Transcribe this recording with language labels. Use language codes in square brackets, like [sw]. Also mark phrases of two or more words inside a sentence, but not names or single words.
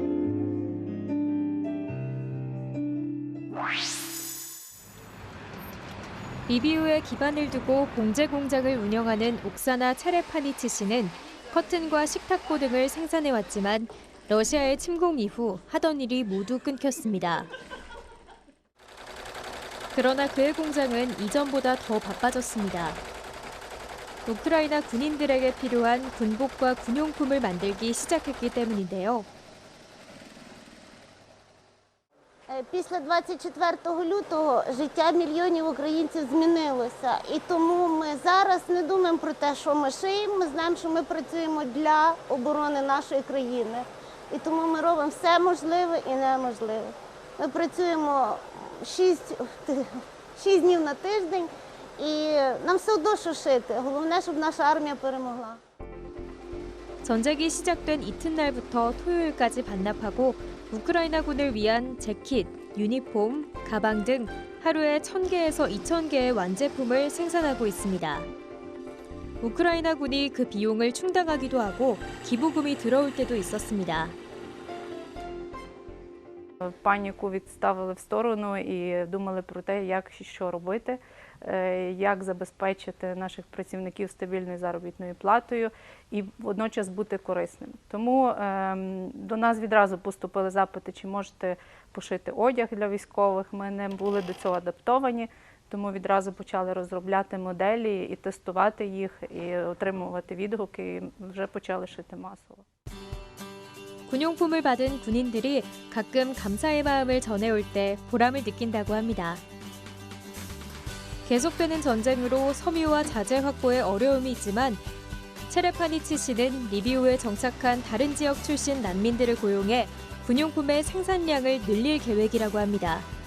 [ko] 리비우에 기반을 두고 봉제 공장을 운영하는 옥사나 체레파니치 씨는 커튼과 식탁보 등을 생산해왔지만 러시아의 침공 이후 하던 일이 모두 끊겼습니다. 그러나 그의 공장은 이전보다 더 바빠졌습니다. 우크라이나 군인들에게 필요한 군복과 군용품을 만들기 시작했기 때문인데요. [uk] Після 24 лютого життя мільйонів українців змінилося. І тому ми зараз не думаємо про те, що ми шиємо, ми знаємо, що ми працюємо для оборони нашої країни. І тому ми робимо все можливе і неможливе. Ми працюємо 6 днів на тиждень, і нам все одно що шити. Головне, щоб наша армія перемогла. [ko] 전쟁이 시작된 이튿날부터 토요일까지 반납하고 우크라이나군을 위한 재킷, 유니폼, 가방 등 하루에 1,000개에서 2,000개의 완제품을 생산하고 있습니다. 우크라이나군이 그 비용을 충당하기도 하고 기부금이 들어올 때도 있었습니다. [uk] Паніку відставили в сторону і думали про те, як і що робити, як забезпечити наших працівників стабільною заробітною платою і водночас бути корисним. Тому до нас відразу поступили запити, чи можете пошити одяг для військових. Ми не були до цього адаптовані, тому відразу почали розробляти моделі і тестувати їх, і отримувати відгуки, і вже почали шити масово. [ko] 군용품을 받은 군인들이 가끔 감사의 마음을 전해올 때 보람을 느낀다고 합니다. 계속되는 전쟁으로 섬유와 자재 확보에 어려움이 있지만 체레파니치 씨는 리비우에 정착한 다른 지역 출신 난민들을 고용해 군용품의 생산량을 늘릴 계획이라고 합니다.